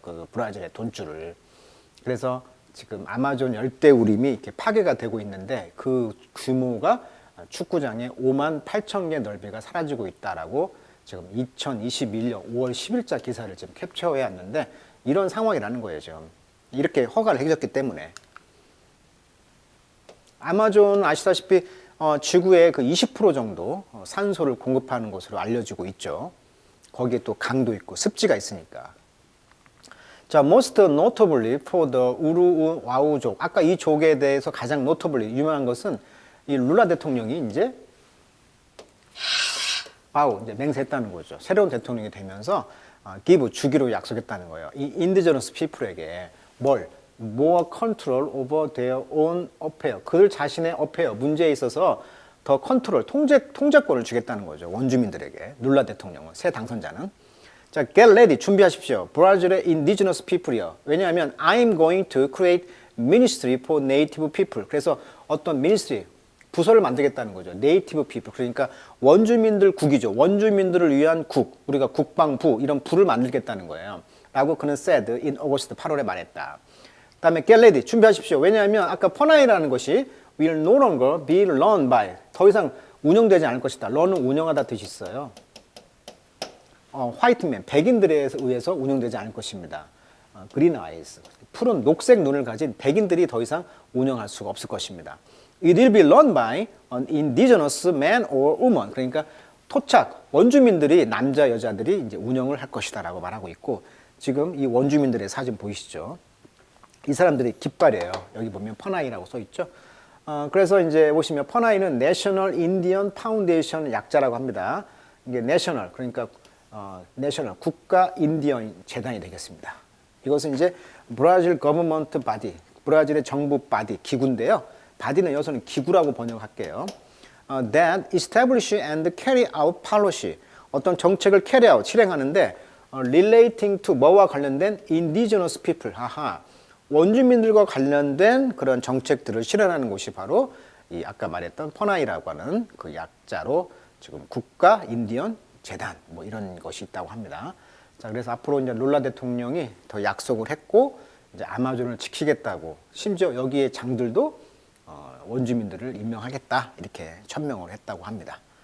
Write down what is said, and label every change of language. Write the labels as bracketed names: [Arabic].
[Korean] 그 브라질의 돈줄을. 그래서 지금 아마존 열대우림이 이렇게 파괴가 되고 있는데 그 규모가 축구장의 5만 8천 개 넓이가 사라지고 있다라고 지금 2021년 5월 10일자 기사를 지금 캡처해 왔는데 이런 상황이라는 거예요. 지금 이렇게 허가를 해줬기 때문에. 아마존 아시다시피 지구의 그 20% 정도 산소를 공급하는 것으로 알려지고 있죠. 거기에 또 강도 있고 습지가 있으니까. [English] 자, most notably for the 우루와우족. [Korean] 아까 이 족에 대해서 가장 notably 유명한 것은 이 룰라 대통령이 이제 이제 맹세했다는 거죠. 새로운 대통령이 되면서 give 주기로 약속했다는 거예요. 이 indigenous people에게 뭘? [English] more control over their own affair. [Korean] 그들 자신의 affair, 문제에 있어서 더 컨트롤, 통제권을 주겠다는 거죠. 원주민들에게. 룰라 대통령은, 새 당선자는. 자, [English] get ready, [Korean] 준비하십시오. 브라질의 indigenous people이요. 왜냐하면 [English] I'm going to create ministry for native people. [Korean] 그래서 어떤 ministry, 부서를 만들겠다는 거죠. 네이티브 피플. 그러니까 원주민들 국이죠. 원주민들을 위한 국. 우리가 국방부 이런 부를 만들겠다는 거예요. 라고 그는 [English] said in August [Korean] 8월에 말했다. [English] 그다음에 get ready. [Korean] 준비하십시오. 왜냐하면 아까 퍼나이라는 것이 [English] will no longer be run by. [Korean] 더 이상 운영되지 않을 것이다. run은 운영하다 뜻이 있어요. 화이트맨, 백인들에 의해서 운영되지 않을 것입니다. [English] green eyes. [Korean] 푸른 녹색 눈을 가진 백인들이 더 이상 운영할 수가 없을 것입니다. [English] It will be run by an indigenous man or woman. [Korean] 그러니까 토착, 원주민들이, 남자, 여자들이 이제 운영을 할 것이다라고 말하고 있고, 지금 이 원주민들의 사진 보이시죠? 이 사람들이 깃발이에요. 여기 보면 퍼나이라고 써 있죠? 그래서 이제 보시면 퍼나이는 National Indian Foundation 약자라고 합니다. 이게 National, 그러니까 National, 국가 인디언 재단이 되겠습니다. 이것은 이제 브라질 거버먼트 바디, 브라질의 정부 바디, 기구인데요. 바디는 여기서는 기구라고 번역할게요. [English] That establish and carry out policy. [Korean] 어떤 정책을 [English] carry out, [Korean] 실행하는데 [English] relating to [Korean] 뭐와 관련된 [English] indigenous people. [Korean] 원주민들과 관련된 그런 정책들을 실현하는 곳이 바로 이 아까 말했던 퍼나이라고 하는 그 약자로 지금 국가 인디언 재단 뭐 이런 것이 있다고 합니다. 자, 그래서 앞으로 이제 룰라 대통령이 더 약속을 했고 이제 아마존을 지키겠다고, 심지어 여기에 장들도 원주민들을 임명하겠다 이렇게 천명을 했다고 합니다.